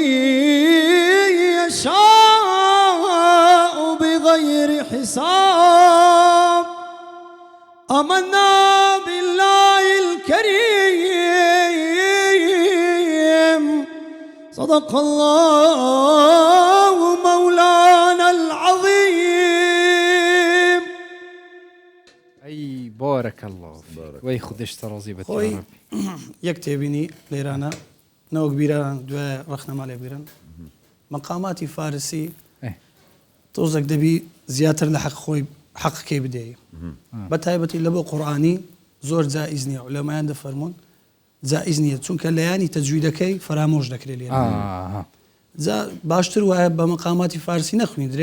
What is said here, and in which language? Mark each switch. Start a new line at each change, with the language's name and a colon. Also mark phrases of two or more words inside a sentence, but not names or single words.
Arabic: يشاء بغير حساب آمنا بالله الكريم صدق الله مولانا العظيم
Central Kurdish: أي
Arabic: بارك الله
Central Kurdish: وي خدش ترازي خۆی یەک تێبینی لێرانە نەوەک بیران دوای ڕەخنەما لێ بیرن مەقاماتی فارسی تۆزێک دەبی زیاتر لە حەق خۆی حەقکەی بدەیە بە تایبەتی لە بۆ قورئانی زۆر جائز نییە لەمایان دەفەرمونون جائز نییە چونکە لەیانی تەجویدەکەی فرامۆژ دەکرێت لێ باشتر وایە بە مەقاماتی فارسی نەخوێندرێت